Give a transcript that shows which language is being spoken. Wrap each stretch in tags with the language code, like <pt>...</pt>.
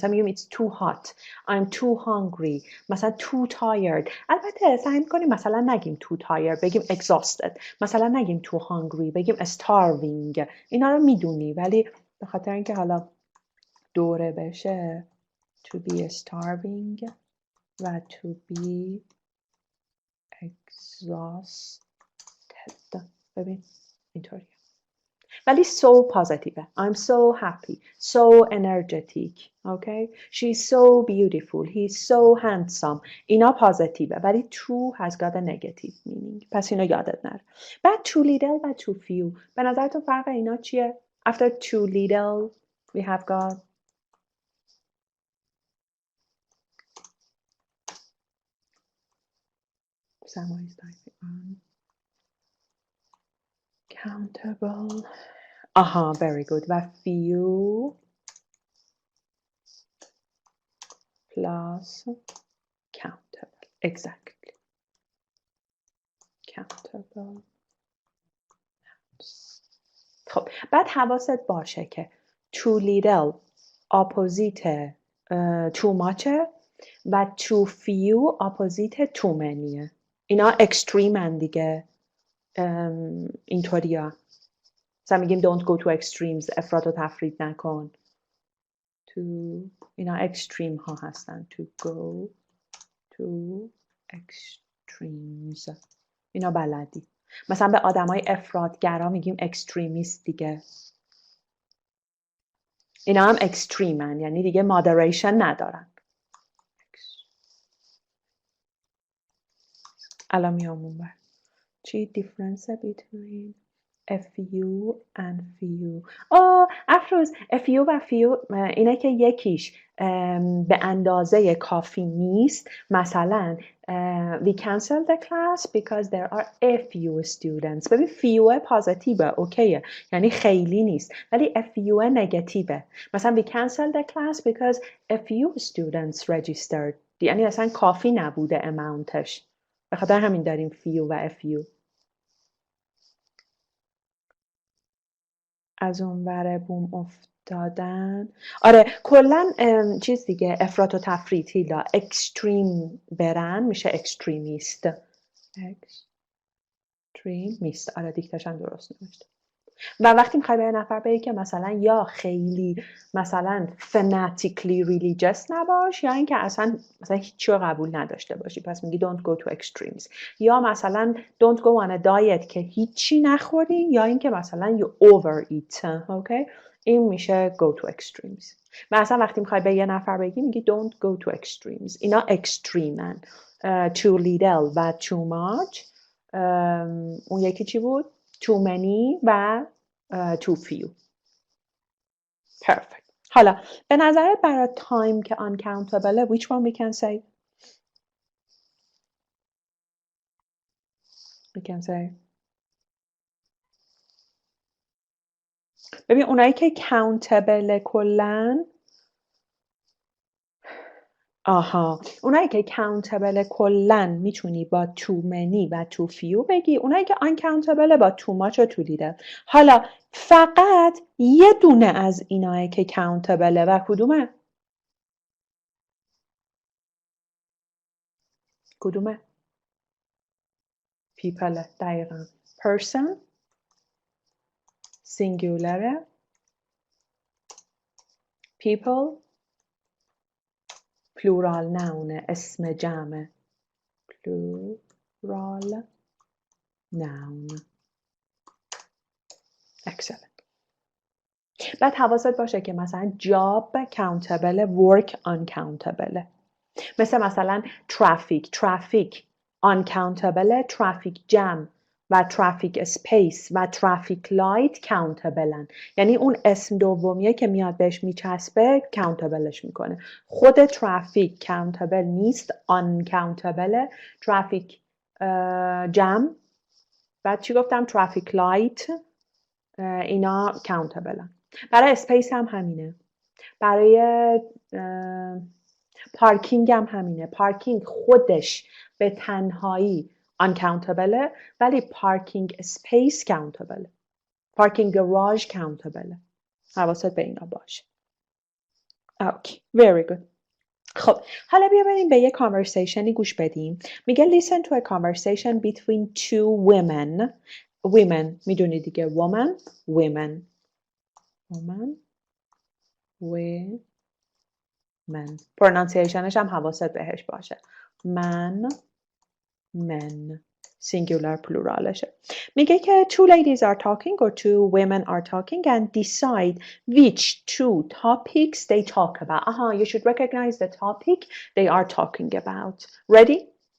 <fa>مثلا میگیم</fa> <en>it's too hot, I'm too hungry، مثلا too tired.</en> <fa>البته سعی میکنیم مثلا نگیم</fa> <en>too tired</en> <fa>بگیم exhausted، مثلا نگیم</fa> <en>too hungry</en> <fa>بگیم starving. اینا رو میدونی، ولی به خاطر اینکه حالا دوره بشه</fa> <en>to be starving</en> <fa>و</fa> <en>to be exhausted.</en> <fa>ببین اینطوریه، ولی</fa> <en>so positive. I'm so happy, so energetic. Okay? She's so beautiful. He's so handsome.</en> <fa>اینا پازیتیوه، ولی</fa> <en>too has got a negative meaning.</en> <fa>پس اینو یادت نره.</fa> <en>بعد too little و too few.</en> <fa>به نظرتون فرق اینا چیه؟</fa> <en>After too little we have got Samuel is typing on countable. Aha, very good. و few plus countable. Exactly. Countable.</en> <fa>خب بعد حواست باشه که too little اپوزیت too much و too few اپوزیت too many. اینا اکستریم دیگه. اینطوریا مثلا میگیم</fa> <en>don't go to extremes،</en> <fa>افراط و تفرید نکن. اینا اکستریم ها هستن. to go to extremes اینا بلدی. مثلا به آدمای افراطگرا میگیم اکستریمیست دیگه. اینا هم اکستریمن، یعنی دیگه مادریشن ندارن. الان میام اون بر چی</fa> <en>difference between a few and few.</en> <fa>افروز a few و few اینه که یکیش به اندازه کافی نیست.</fa> <en>مثلا we cancel the class because there are a few students.</en> <fa>ببین few پازیتیوه، اوکیه، یعنی خیلی نیست، ولی a few نگاتیوه.</fa> <en>مثلا we cancel the class because a few students registered،</en> <fa>یعنی اصلا کافی نبوده اماونتش. به خاطر همین داریم few و a few. از اون ور بوم افتادن. آره کلا چیز دیگه، افراط و تفریط هیلا اکستریم برن میشه اکستریمیست. اکستریمیست. آره دیکتش هم درست نوشته. و وقتی میخوای به یه نفر بگی که مثلا یا خیلی مثلا</fa> <en>fanatically religious</en> <fa>نباش، یا اینکه اصلا هیچی رو قبول نداشته باشی، پس میگی</fa> <en>don't go to extremes.</en> <fa>یا مثلا</fa> <en>don't go on a diet</en> <fa>که هیچی نخوری، یا اینکه مثلا</fa> <en>you overeat. okay?</en> <fa>این میشه go to extremes. و اصلا وقتی میخوای به یه نفر بگی میگی</fa> <en>don't go to extremes. اینا extremeن. too little و too much.</en> <fa>اون یکی چی بود؟ too many و too few.</fa> <en>Perfect.</en> <fa>حالا به نظرت برای</fa> <en>time که uncountable which one we can say? We can say</en> <fa>ببین اونایی که countable کلن اونایی که countable کلن میتونی با too many و too few بگی. اونایی که uncountable با too much و too little. حالا فقط یه دونه از اینایی که countable و کدومه؟ کدومه؟ people.</fa> <en>دقیقا person singular، people plural noun،</en> <fa>اسم جمع</fa> <en>plural noun. excellent.</en> <fa>بعد حواست باشه که مثلا job countable، work uncountable.</fa> <en>مثلا traffic uncountable، traffic jam</en> <fa>و ترافیک اسپیس و ترافیک لایت کاونتبلن. یعنی اون اسم دومیه که میاد بهش میچسبه کاونتبلش میکنه. خود ترافیک کاونتبل نیست، آن کاونتبله. ترافیک جم، بعد چی گفتم؟ ترافیک لایت، اینا کاونتبلن. برای اسپیس هم همینه، برای پارکینگ هم همینه.</fa> <en>Parking خودش به تنهایی uncountable، ولی parking space countable. Parking garage countable.</en> <fa>حواست به اینا باشه.</fa> <en>Okay, very good.</en> <fa>خب حالا بیا بریم به یه conversationی گوش بدیم.</fa> <en>میگه listen to a conversation between two women. Women میدونی دیگه، woman women. woman women.</en> <fa>pronunciationش هم حواست بهش باشه.</fa> <en>man men. singular pluralشه.</en> <fa>میگه که</fa> <en>two ladies are talking or two women are talking and decide which two topics they talk about. You should recognize the topic they are talking about. Ready?</en>